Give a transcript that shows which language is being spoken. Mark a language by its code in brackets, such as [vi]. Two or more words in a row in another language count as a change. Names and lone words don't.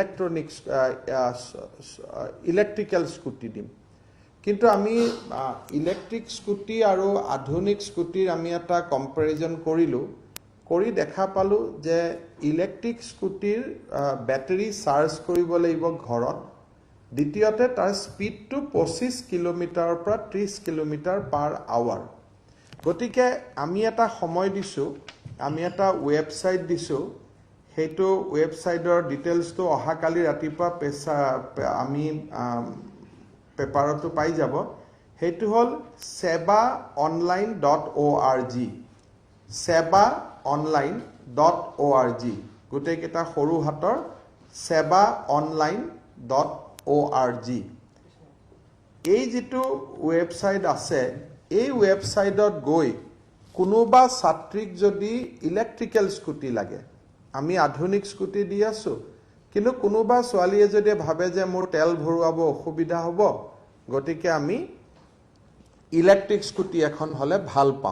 [en] electrical scooty [as] দিম, কিন্তু আমি [en] electric scooty [as] আৰু আধুনিক স্কুটিৰ আমি এটা কম্পেৰিজন কৰিলোঁ, কৰি দেখা পালোঁ যে [en] electric scooty battery charge [as] কৰিব লাগিব ঘৰত, দ্বিতীয়তে তাৰ স্পীডটো 25 কিলোমিটাৰৰ পৰা 30 [en] kilometre per hour. [as] গতিকে আমি এটা সময় দিছোঁ, আমি এটা ৱেবছাইট দিছোঁ, সেইটো [en] website details [as] অহাকালি ৰাতিপুৱা আমি পেপাৰতো পাই যাব। সেইটো হ'ল sebaonline.org, sebaonline.org, গোটেইকেইটা সৰু হাতৰ sebaonline.org। এই যিটো ৱেবছাইট আছে, এই ৱেবছাইটত গৈ কোনোবা ছাত্ৰীক যদি [en] electrical scooty [as] লাগে, আমি আধুনিক স্কুটি দি আছোঁ, কিন্তু কোনোবা ছোৱালীয়ে যদি ভাবে যে মোৰ তেল ভৰোৱাব অসুবিধা হ'ব, গতিকে আমি [en] electric scooty [as] এখন হ'লে ভাল পাওঁ।